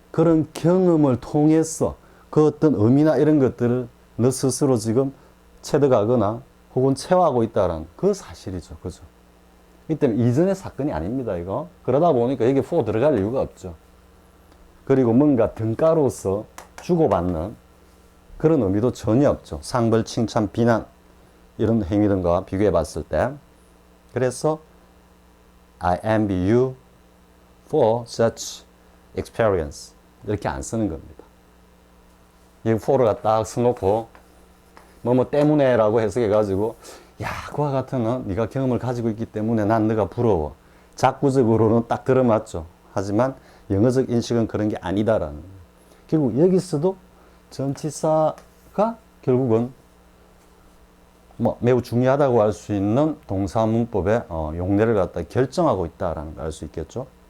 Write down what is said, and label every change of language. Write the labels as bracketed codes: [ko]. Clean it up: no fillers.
[ko] 그런 경험을 통해서 그 어떤 의미나 이런 것들을 너 스스로 지금 체득하거나 혹은 체화하고 있다라는 그 사실이죠. 그죠? 이때는 이전의 사건이 아닙니다, 이거. 그러다 보니까 여기 for 들어갈 이유가 없죠. 그리고 뭔가 등가로서 주고받는 그런 의미도 전혀 없죠. 상벌, 칭찬, 비난 이런 행위 등과 비교해 봤을 때. 그래서 [en] I envy you for such experience [ko] 이렇게 안 쓰는 겁니다. 이 for를 갖다 써놓고 뭐 때문에 라고 해석해 가지고 야, 그와 같은 네가 경험을 가지고 있기 때문에 난 너가 부러워. 작구적으로는 딱 들어맞죠. 하지만 영어적 인식은 그런 게 아니다라는 거예요. 결국 여기서도 전치사가 결국은 뭐 매우 중요하다고 할 수 있는 동사 문법의 용례를 갖다 결정하고 있다라는 걸 알 수 있겠죠.